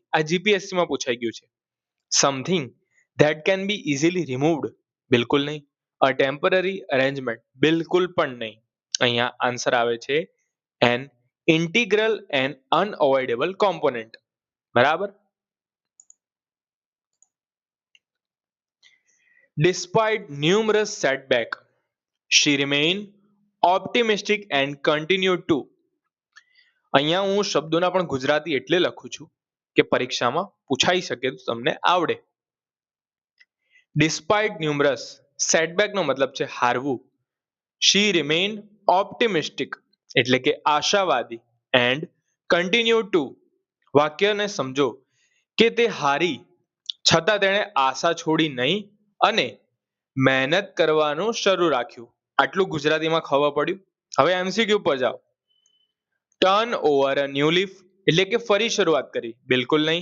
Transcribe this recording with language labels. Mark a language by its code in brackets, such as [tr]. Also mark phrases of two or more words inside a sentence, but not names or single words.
[gu] આ જીપીએસસીમાં પૂછાઈ ગયું છે. [en] Something that can be easily removed, બિલકુલ નહીં. A temporary arrangement, બિલકુલ પણ નહીં. અહીંયા આન્સર આવે છે an integral and unavoidable component. [gu] બરાબર. [en] Despite numerous setbacks, she remained optimistic and continued to. [gu] અહીંયા હું શબ્દોના પણ ગુજરાતી એટલે લખું છું કે પરીક્ષામાં પૂછાઈ શકે તો તમને આવડે. [en] Despite numerous, [gu] setback નો મતલબ છે હારવું. [en] She remained optimistic [gu] એટલે કે આશાવાદી [en] and continued to. [gu] વાક્યને સમજો કે તે હારી છતાં તેણે આશા છોડી નહીં અને મહેનત કરવાનું શરૂ રાખ્યું. આટલું ગુજરાતીમાં ખબર પડ્યું. હવે એમસીક્યુ પર જાઓ. [en] Turn over a new leaf [gu] એટલે કે ફરી શરૂઆત કરી, બિલકુલ નહીં.